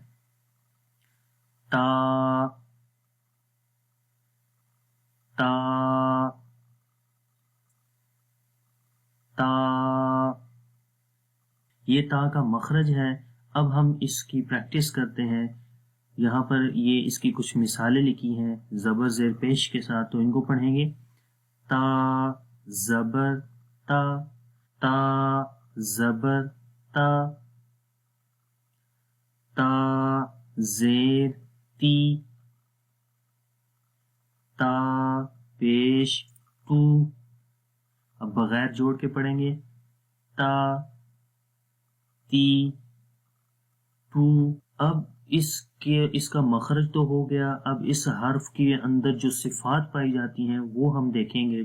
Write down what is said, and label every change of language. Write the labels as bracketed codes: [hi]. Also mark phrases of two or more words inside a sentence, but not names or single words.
[ur] تا، تا، تا، یہ تا کا مخرج ہے۔ اب ہم اس کی پریکٹس کرتے ہیں۔ یہاں پر یہ اس کی کچھ مثالیں لکھی ہیں زبر زیر پیش کے ساتھ، تو ان کو پڑھیں گے۔ تا زبر تا، تا زبر تا، تا زیر تی، تا پیش تو۔ اب بغیر جوڑ کے پڑھیں گے، تا، تی، تو۔ اب اس کا مخرج تو ہو گیا، اب اس حرف کے اندر جو صفات پائی جاتی ہیں وہ ہم دیکھیں گے۔